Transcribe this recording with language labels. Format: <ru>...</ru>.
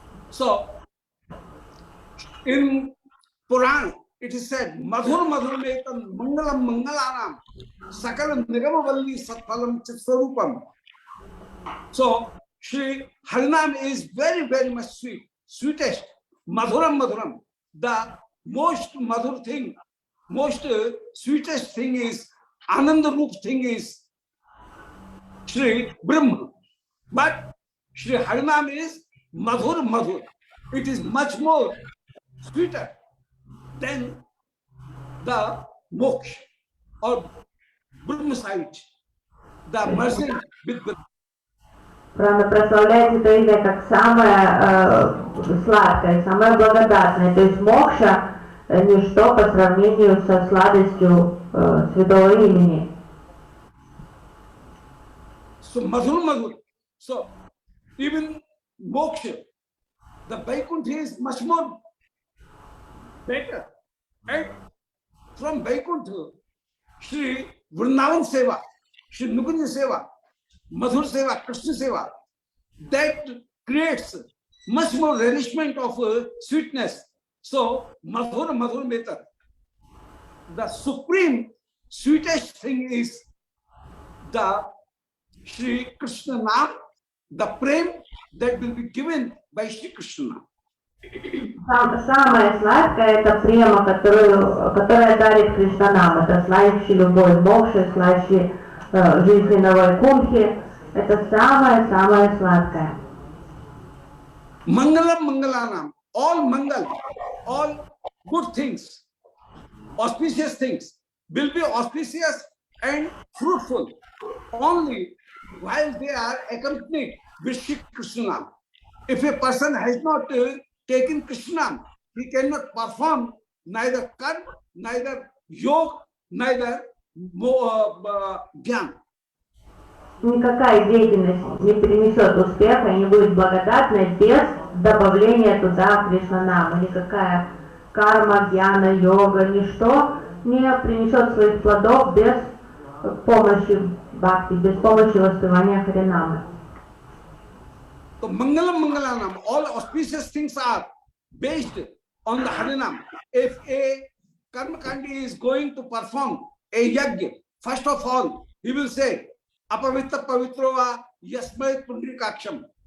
<en>So, in Puran, it is said,</en> <sa>Madhur Madhur Metam Mangalam Mangalanam Sakalam Nigamavalli Satpalam Chitsarupam.</sa> <en>So, Shri Harinam is very, very much sweet, sweetest, Madhuram Madhuram. The most Madhur thing, most sweetest thing is, Ananda Rup thing is Shri Brahma. But Shri Harinam is Madhur Madhur. It is much more sweeter than the moksha or Brahma side, the merging with Brahma.</en> <ru>Правда, прославляется это имя как самое сладкое, самое благодатное. То есть мокша ничто по сравнению со сладостью святого имени.</ru> <sa>So Madhur Madhur.</sa> <en>So even moksha, the Vaikuntha is much more better. And from Vaikuntha, Shri Vrindavan Seva, Shri Nukunja Seva, Madhur Seva, Krishna Seva, that creates much more relishment of sweetness. So</en> <sa>Madhur Madhur Meta,</sa> <en>the supreme sweetest thing is the Shri Krishna Nam, the prem that will be given by Shri Krishna.</en> <ru>Самое сладкое это према, которая дарит Кришнанам. Это славящий любовь мокши, славящий жизненного кунхи. Это самое-самое сладкое.</ru> <sa>Mangalam Mangalanam,</sa> <en>all Mangal, all good things, auspicious things will be auspicious and fruitful only while they are accompanied with Shri Krishna. If a person has not taken Krishna, he cannot perform neither karma, neither yoga, neither jnana.</en> <ru>Никакая деятельность не принесет успеха и не будет благодатной без добавления туда Кришнанама. Никакая карма, гьяна, йога, ничто не принесет своих плодов без помощи бхакти, без помощи воспевания Харинамы.</ru> <en>So</en> <sa>Mangalam Mangalanam,</sa> <en>all auspicious things are based on the Harinam. If a Karmakandi is going to perform a yajna, first of all, he will say,</en> <sa>Apavitra Pavitrova Yasmait Pundrikaksham.</sa>